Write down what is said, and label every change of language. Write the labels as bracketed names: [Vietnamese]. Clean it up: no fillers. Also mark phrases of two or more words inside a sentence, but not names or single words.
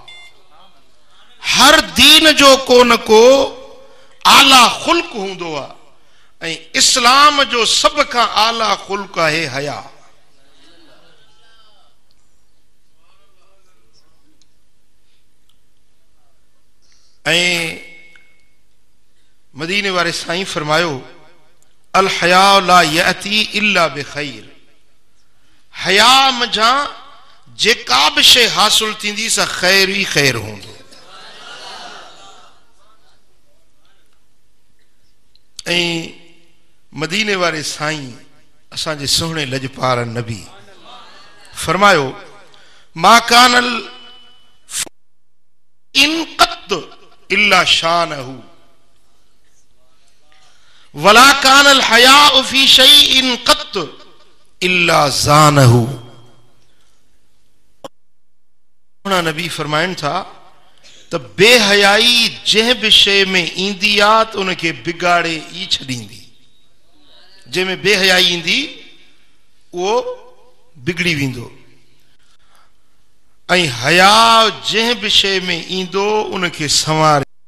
[Sindhi] हर दीन जो को न को आला खुल्क हुंदो आ ऐं इस्लाम जो सब खां आला खुल्क है हया। ऐं मदीने वाले साईं फरमायो [Arabic] الحياء لا يأتي إلا بخير. [Sindhi] हया मझा जेका भी शे हासिल थींदी सा खैर ही खैर हूंदो। ऐं मदीने वाले साईं असांजे सुहिणे लजपाल नबी फरमायो [Arabic] ما كان إن قط إلا شانه ولا كان الحياء في شيء قط إلا زانه. [Sindhi] नबी फरमाइनि था त बेहयाई जंहिं भी शइ में ईंदी आ त उनखे बिगाड़े ई छॾींदी। जंहिंमें बेहयाई ईंदी उहो बिगड़ी वेंदो ऐं हया जंहिं भी शइ में ईंदो उनखे संवारे।